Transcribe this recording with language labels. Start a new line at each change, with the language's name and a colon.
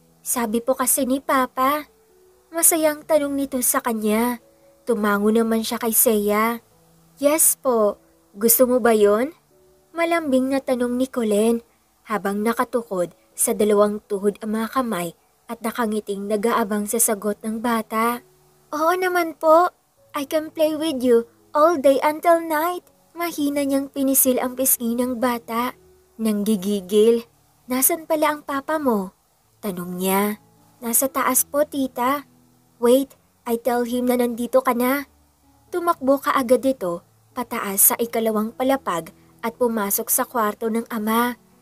Filipino: Sabi po kasi ni Papa. Masayang tanong nito sa kanya. Tumango naman siya kay Seiya. Yes po. Gusto mo ba yon? Malambing na tanong ni Colleen habang nakatukod sa dalawang tuhod ang mga kamay at nakangiting nag-aabang sa sagot ng bata. Oo naman po.
English: I can play with you all day until night.
Filipino: Mahina niyang pinisil ang pisngi ng bata. Nang gigigil. Nasaan pala ang papa mo? Tanong niya. Nasa taas po, tita.
English: Wait, I tell him
Filipino: na nandito ka na. Tumakbo ka agad ito, pataas sa ikalawang palapag at pumasok sa kwarto ng ama.